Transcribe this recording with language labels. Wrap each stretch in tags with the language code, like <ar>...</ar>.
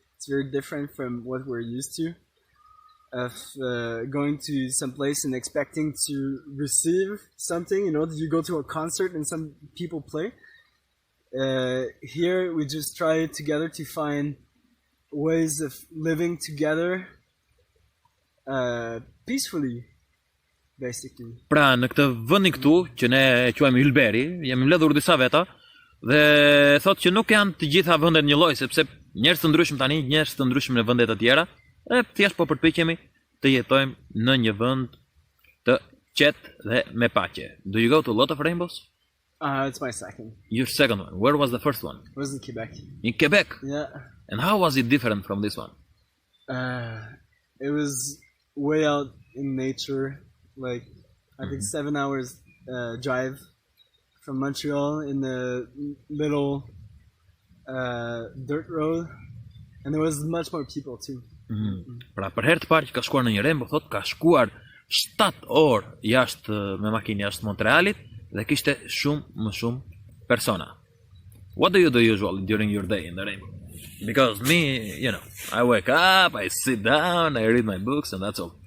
<en>It's very different from what we're used to, of going to some place and expecting to receive something. You know, you go to a concert and some people play. Here we just try together to find ways of living together peacefully, basically.</en> <sq>Pra, në këtë vendin këtu, që ne e quajmë Ylberi, jemi mbledhur disa veta dhe thotë që nuk janë të gjitha vendet njëlloj, sepse njerëz të ndryshëm tani, njerëz të ndryshëm në vende të tjera, e thjesht po përpiqemi të jetojmë në një vend të qetë dhe me paqe.</sq> <en>Do you go to a lot of rainbows? It's my second. Your second one. Where was the first one? It was in Quebec. In Quebec. Yeah. And how was it different from this one? It was way out in nature, like I think 7 hours drive from Montreal in the little dirt road, and there was much more people too.</en> <sq>Pra, për herë të parë që ka shkuar në një rainbow, thotë ka shkuar 7 orë jashtë me makinë jashtë Montrealit dhe kishte shumë më shumë persona.</sq> <en>What do you do usually during your day in the rainbow? Because me, you know, I wake up, I sit down, I read my books, and that's all.</en>